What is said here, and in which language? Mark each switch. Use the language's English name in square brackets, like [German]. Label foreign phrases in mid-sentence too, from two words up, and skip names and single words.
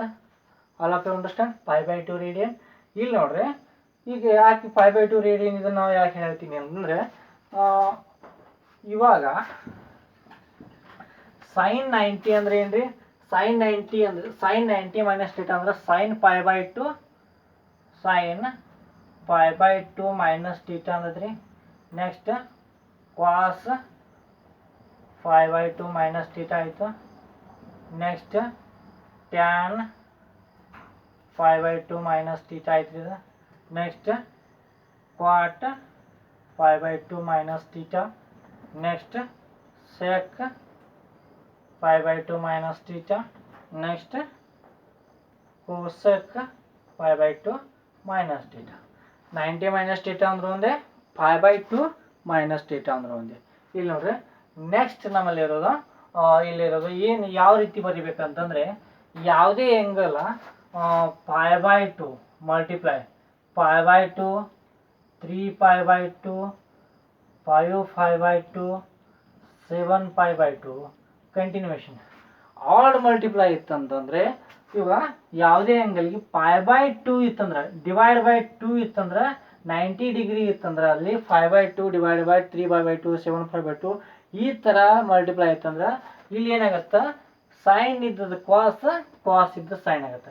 [English] all of you understand π/2 radian. [Kannada] ಇಲ್ಲಿ ನೋಡ್ರಿ ಈಗ ಯಾಕೆ π/2 ರೇಡಿಯನ್ ಇದನ್ನ ನಾವು ಯಾಕೆ ಹೇಳ್ತೀನಿ ಅಂದ್ರೆ ಇವಾಗ sin 90 ಅಂದ್ರೆ ಏನ್ರಿ sin 90 ಅಂದ್ರೆ [English] sin 90 minus theta [Kannada] ಅಂದ್ರೆ [English] sin π/2 minus theta [Kannada] ಅಂದ್ರಿ. [English] ನೆಕ್ಸ್ಟ್ cos π/2 minus theta ಆಯ್ತು. ನೆಕ್ಸ್ಟ್ tan π/2 minus theta [Kannada] ಆಯ್ತು ಇದು. [English] ನೆಕ್ಸ್ಟ್ cot π/2 minus theta. ನೆಕ್ಸ್ಟ್ sec π/2 minus theta. ನೆಕ್ಸ್ಟ್ cosec π/2 minus theta. 90 minus theta [Kannada] ಅಂದ್ರೆ ಒಂದೇ, [English] π/2 minus theta [Kannada] ಅಂದ್ರೆ ಒಂದೇ. ಇಲ್ಲಿ ನೋಡ್ರಿ ನೆಕ್ಸ್ಟ್ ನಮ್ಮಲ್ಲಿ ಇರೋದು ಇಲ್ಲಿರೋದು ಏನು ಯಾವ ರೀತಿ ಬರಿಬೇಕಂತಂದ್ರೆ ಯಾವುದೇ ಆಂಗಲ್ π/2 ಮಲ್ಟಿಪ್ಲೈ π/2 3π/2 5π/2 7π/2 [English] continuation odd multiply [Kannada] ಇತ್ತಂತಂದ್ರೆ ಇವಾಗ ಯಾವುದೇ ಆಂಗಲ್ಗೆ π/2 ಇತ್ತಂದ್ರೆ [English] divide by 2 [Kannada] ಇತ್ತಂದ್ರೆ 90 ಡಿಗ್ರಿ ಇತ್ತಂದ್ರೆ ಅಲ್ಲಿ 5/2 [English] divide by 3/2 [Kannada] 7/2 ಈ ತರ ಮಲ್ಟಿಪ್ಲೈ ಇತ್ತಂದ್ರೆ ಇಲ್ಲಿ ಏನಾಗುತ್ತೆ ಸೈನ್ ಇದ್ದದ ಕಾಸ್ ಇದ್ದ ಸೈನ್ ಆಗುತ್ತೆ.